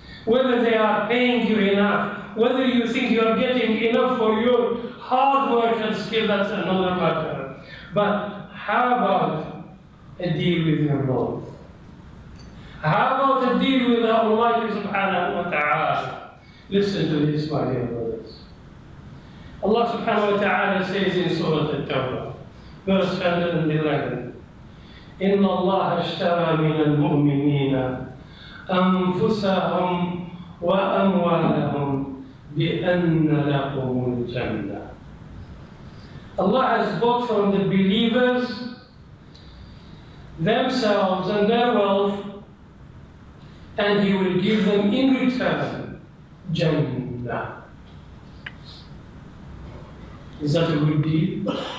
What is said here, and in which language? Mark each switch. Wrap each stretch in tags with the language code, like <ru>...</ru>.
<en>Whether they are paying you enough, whether you think you are getting enough for your hard work and skill, that's another matter. But how about a deal with your Lord? How about a deal with the Almighty subhanahu wa ta'ala? Listen to this, my dear brothers. Allah subhanahu wa ta'ala says in Surah At-Tawbah, verse 111,</en> <ar>إِنَّ اللَّهَ اشْتَرَى مِنَ الْمُؤْمِنِينَ أَنفُسَهُمْ وَأَمْوَالَهُمْ بِأَنَّ لَهُمُ الْجَنَّةَ.</ar> <en>Allah has bought from the believers themselves and their wealth, and He will give them in return Jannah. Is that a good deal?</en>